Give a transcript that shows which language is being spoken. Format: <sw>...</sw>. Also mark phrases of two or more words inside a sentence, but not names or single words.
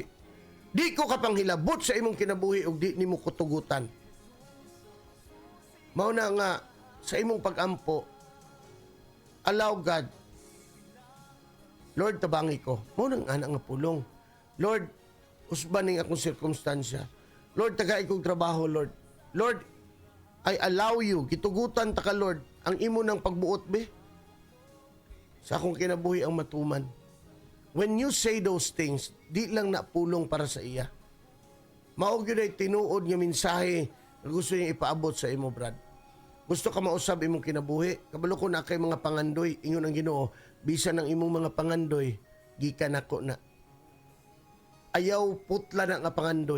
<ceb>Di ko kapanghilabot sa imong kinabuhi ug di nimo kutugutan. Mao na nga sa imong pag-ampo,</ceb> <en>allow God.</en> <ceb>Lord, tabangi ko. Mao nang ana nga pulong. Lord, usbaning akong sirkumstansya. Lord, tagay kong trabaho, Lord.</ceb> <en>Lord, I allow you.</en> <ceb>Gitugutan ta ka, Lord, ang imo ng pagbuot, be. Sa akong kinabuhi ang matuman.</ceb> <en>When you say those things,</en> <ceb>di lang na pulong para sa iya. Maog yun ay tinuod nga mensahe na gusto niya ipaabot sa imo, Brad. Gusto ka mausab imong kinabuhi? Kabalo ko na kay mga pangandoy, ingon ang Ginoo, bisan ng imong mga pangandoy, gikan ako na. Ayaw putla na nga pangandoy.</ceb>